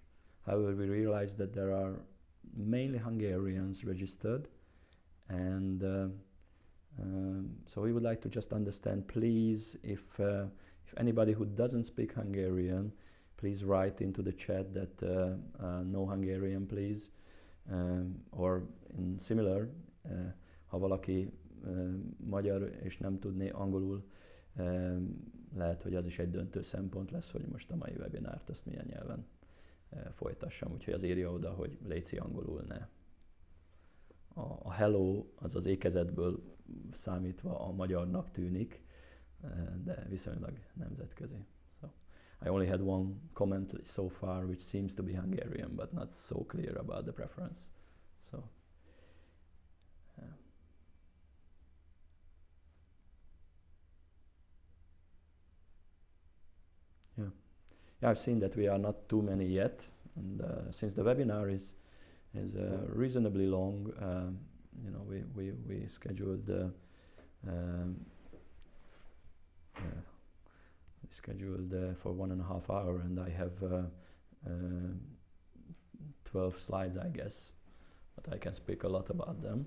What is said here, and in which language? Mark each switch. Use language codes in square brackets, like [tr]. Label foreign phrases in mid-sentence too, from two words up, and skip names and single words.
[en] However, we realized that there are mainly Hungarians registered, and so we would like to just understand, please, if anybody who doesn't speak Hungarian, please write into the chat that no Hungarian, please, or in similar, [hu] ha valaki magyar és nem tudné angolul, lehet, hogy az is egy döntő szempont lesz, hogy most a mai webinárt ezt milyen nyelven folytassam, úgyhogy az írja oda, hogy léci angolul ne. A hello az az ékezetből számítva a magyarnak tűnik, de viszonylag nemzetközi. [en] So, I only had one comment so far which seems to be Hungarian, but not so clear about the preference. So, yeah. Yeah, I've seen that we are not too many yet, and since the webinar is reasonably long, you know, we scheduled for 1.5 hours, and I have 12 slides, I guess, but I can speak a lot about them.